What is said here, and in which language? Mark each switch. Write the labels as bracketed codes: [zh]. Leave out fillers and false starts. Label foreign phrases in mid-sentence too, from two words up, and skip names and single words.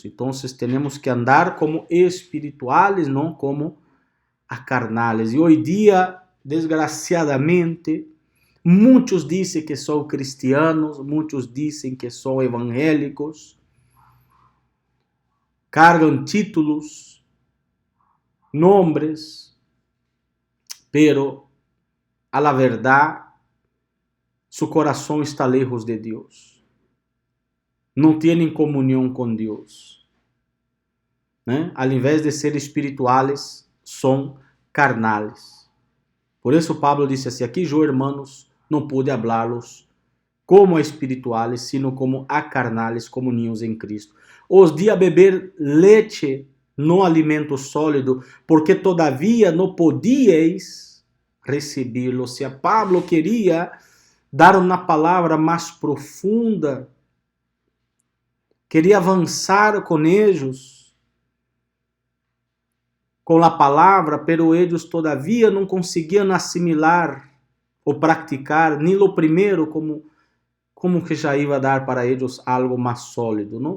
[pt] Então, temos que andar como espirituales, não como carnales. E hoje dia, desgraciadamente, muitos dizem que são cristianos, muitos dizem que são evangélicos, cargam títulos, nombres, [es] pero a la [pt] verdade, su coração está lejos de Deus. Não têm comunhão com Deus. Né? Ao invés de ser espirituales, são carnales. Por isso Pablo disse assim, aqui, [es] yo, hermanos, [pt] não pude hablarlos como a espirituales, [es] sino como a carnales, [pt] como niños em Cristo. Os di a beber leite, não alimento sólido, porque todavia não podíeis recebê-lo. Ou seja, Pablo queria dar uma palavra mais profunda, queria avançar com eles, com a palavra, pero eles todavia não conseguiam assimilar ou praticar nem o primeiro como que já ia dar para eles algo mais sólido, não?